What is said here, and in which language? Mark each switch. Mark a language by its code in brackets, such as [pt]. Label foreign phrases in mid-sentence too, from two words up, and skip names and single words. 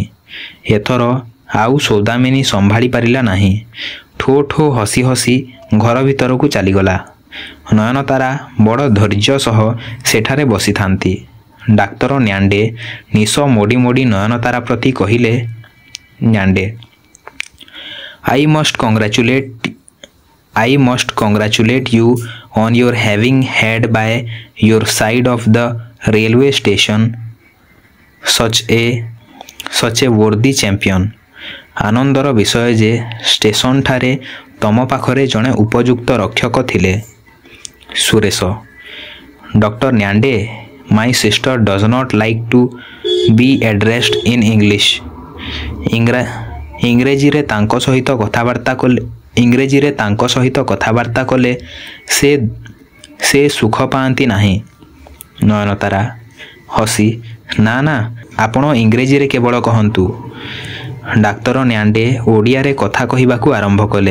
[or] ଏଥର ଆଉ ସୌଦାମିନୀ ସମ୍ଭାଳି ପାରିଲା ନାହିଁ। ଠୋ ଠୋ ହସି ହସି ଘର ଭିତରକୁ ଚାଲିଗଲା। ନୟନତାରା ବଡ଼ ଧୈର୍ଯ୍ୟ ସହ ସେଠାରେ ବସିଥାନ୍ତି। ଡାକ୍ତର ନ୍ୟାଣ୍ଡେ ନିଶ ମୋଡ଼ି ମୋଡ଼ି ନୟନତାରା ପ୍ରତି କହିଲେ, ନ୍ୟାଣ୍ଡେ, [en] I must congratulate you on your having had by your side of the railway station such a worthy champion. [or] ଆନନ୍ଦର ବିଷୟ ଯେ ଷ୍ଟେସନଠାରେ ତମ ପାଖରେ ଜଣେ ଉପଯୁକ୍ତ ରକ୍ଷକ ଥିଲେ। ସୁରେଶ, ଡକ୍ଟର ନ୍ୟାଣ୍ଡେ, [en] my sister does not like to be addressed in English. [or] ଇଂରେଜୀରେ ତାଙ୍କ ସହିତ କଥାବାର୍ତ୍ତା କଲେ ସେ ସୁଖ ପାଆନ୍ତି ନାହିଁ। ନୟନତାରା ହସି, ନା, ଆପଣ ଇଂରେଜୀରେ କେବଳ କହନ୍ତୁ। ଡାକ୍ତର ନ୍ୟାଣ୍ଡେ ଓଡ଼ିଆରେ କଥା କହିବାକୁ ଆରମ୍ଭ କଲେ।